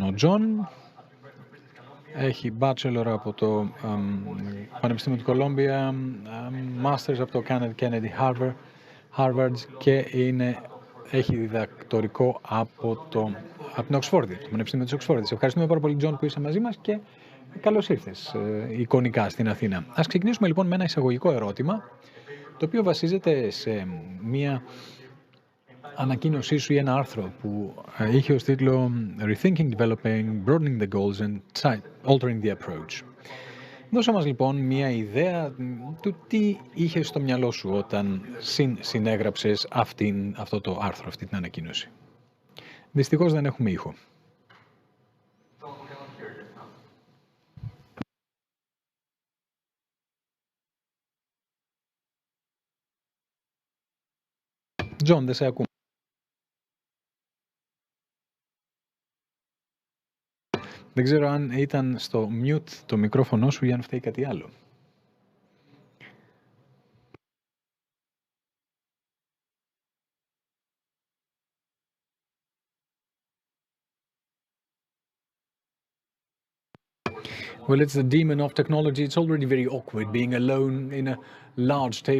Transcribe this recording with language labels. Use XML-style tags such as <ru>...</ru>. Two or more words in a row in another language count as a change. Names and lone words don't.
<el>Ο Τζον έχει bachelor από το Πανεπιστήμιο του Κολόμπια, masters από το Kennedy Harvard και έχει διδακτορικό από την Οξφόρδη, το Πανεπιστήμιο της Οξφόρδης. Ευχαριστούμε πάρα πολύ, Τζον, που είσαι μαζί μας και καλώς ήρθες εικονικά στην Αθήνα. Ας ξεκινήσουμε λοιπόν με ένα εισαγωγικό ερώτημα, το οποίο βασίζεται σε μία ανακοίνωσή σου ή ένα άρθρο που είχε ως τίτλο Rethinking, Developing, Broadening the Goals and Altering the Approach. Δώσε μας λοιπόν μία ιδέα του τι είχες στο μυαλό σου όταν συνέγραψες αυτό το άρθρο, αυτή την ανακοίνωση. Δυστυχώς δεν έχουμε ήχο. Τζον, δεν σε ακούμε. Δεν ξέρω αν ήταν στο mute το μικρόφωνο σου ή αν φταίει κάτι άλλο.</el> <en>Well, it's the demon of technology. It's already very awkward being alone in a large table.</en>